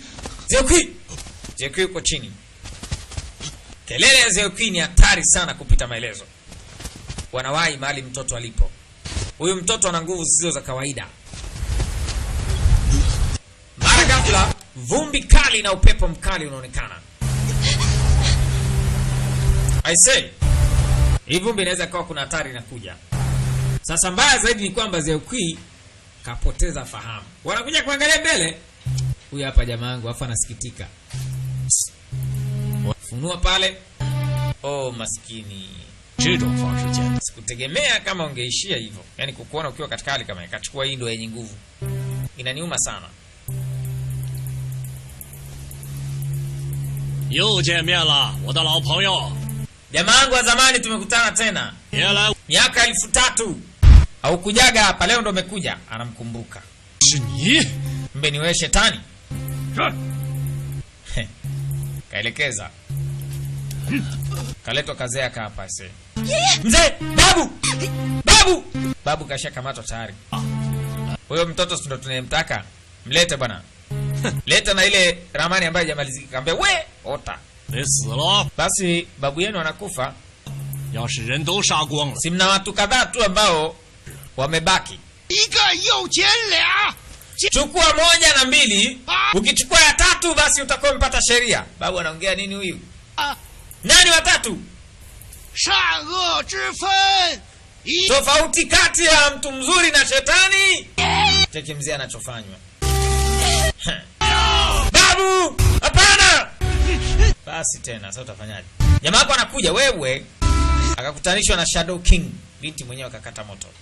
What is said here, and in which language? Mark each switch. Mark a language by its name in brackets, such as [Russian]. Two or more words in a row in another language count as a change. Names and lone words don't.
[Swahili] Xiao Kui yuko chini. Kelele ya Xiao Kui ni hatari sana kupita maelezo. Wanawahi mahali mtoto alipo. Huyu mtoto ana nguvu zisizo za kawaida. Mara ghafla vumbi kali na upepo mkali unaonekana. [English] I say, [Swahili] hii vumbi inaweza kuwa kuna hatari inakuja. Sasa mbaya zaidi ni kwamba Zeukui kapoteza fahamu. Wanakuja kuangalia mbele. Huyu hapa jamaa wangu afa anasikitika. Funua pale. Oh maskini. Sikutegemea kama ungeishia hivyo. Yaani kukuona ukiwa katika hali kama ikachukua hii ndio yenye nguvu. Inaniuma sana. [Chinese] 又见面了，我的老朋友。 [Swahili] Jamaa wangu wa zamani tumekutana tena. [Chinese] 别来， [Swahili] Miaka 3000. Au kujaga hapa leo ndo umekuja. Anamkumbuka. [Chinese] 是你。 [Swahili] Mbe ni wewe shetani. Kaelekeza. Kaletwa kazee aka hapa sasa. Mzee, babu! Babu! Babu kasha kamatwa tayari. Huyo mtoto ndo tunayemtaka. Mlete bwana. Leta na ile ramani ambayo haijamalizika. Kaambia we, ota. [Chinese] 得死了。 [Swahili] Basi babu yenu anakufa. [Chinese] 要是人都杀光了， [Swahili] Si mna watu kadhaa tu ambao wamebaki. [Chinese] 一个又捡俩， [Swahili] Chukua moja na mbili. Ukichukua ya tatu basi utakuwa umepata sheria. Babu anaongea nini huyu? Nani watatu? [Chinese] 善恶之分。 [Swahili] Tofauti kati ya mtu mzuri na shetani. Cheki mzee anachofanywa. Babu! Hapana! Basi tena sasa utafanyaje? Jamaa wako anakuja wewe. Akakutanishwa na Shadow King. Binti mwenyewe akakata moto.